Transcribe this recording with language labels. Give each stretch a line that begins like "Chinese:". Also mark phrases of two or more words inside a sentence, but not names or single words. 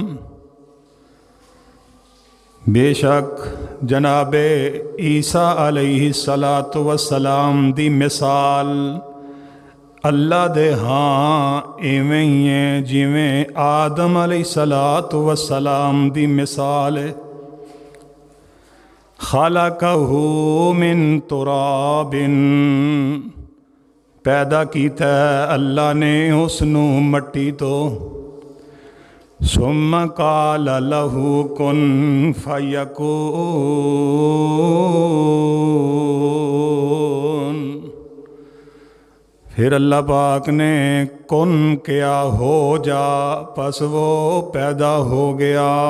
Punjabi: ਬੇਸ਼ੱਕ ਜਨਾਬੇ ਈਸਾ
Arabic: عليه الصلاة والسلام
Punjabi: ਦੀ ਮਿਸਾਲ ਅੱਲਾਹ ਦੇ ਹਾਂ ਇਵੇਂ ਹੀ ਹੈ ਜਿਵੇਂ ਆਦਮ
Arabic: عليه الصلاة والسلام
Punjabi: ਦੀ ਮਿਸਾਲ ਹੈ।
Arabic: خلقه من تراب,
Punjabi: ਪੈਦਾ ਕੀਤਾ ਅੱਲਾਹ ਨੇ ਉਸਨੂੰ ਮਿੱਟੀ ਤੋ।
Arabic: ثم قال له كن فيكون,
Punjabi: फिर अल्लाह पाक ने कुन किया हो जा, बस वो पैदा हो गया।